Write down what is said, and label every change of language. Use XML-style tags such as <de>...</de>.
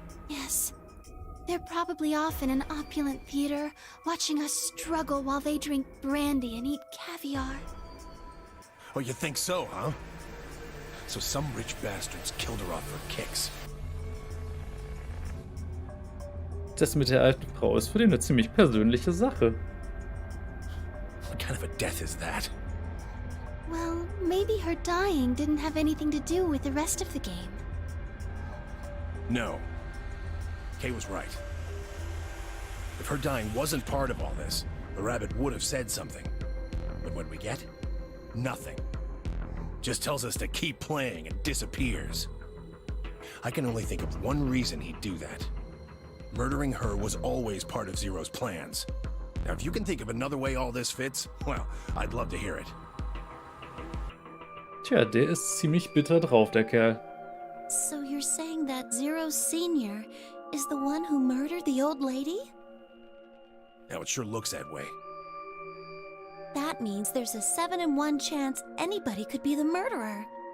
<en>Yes. They're probably off in an opulent theater, watching us struggle while they drink brandy and eat caviar. Oh, you think so, huh? So some rich bastards killed her off for kicks.</en> <de>Das mit der alten Frau ist für den eine ziemlich persönliche Sache.</de> <en>What kind of a death is that? Well, maybe her dying didn't have anything to do with the rest of the game. No. Kay was right. If her dying wasn't part of all this, the rabbit would have said something. But what we get? Nothing. Just tells us to keep playing and disappears. I can only think of one reason he'd do that. Murdering her was always part of Zero's plans. Now, if you can think of another way all this fits, well, I'd love to hear it.</en> <de>Tja, der ist ziemlich bitter drauf, der Kerl.</de> <en>So you're saying that Zero Sr. is the one who murdered the old lady? Now, it sure looks that way. That means there's a 7 in 1 chance anybody could be the murderer.</en>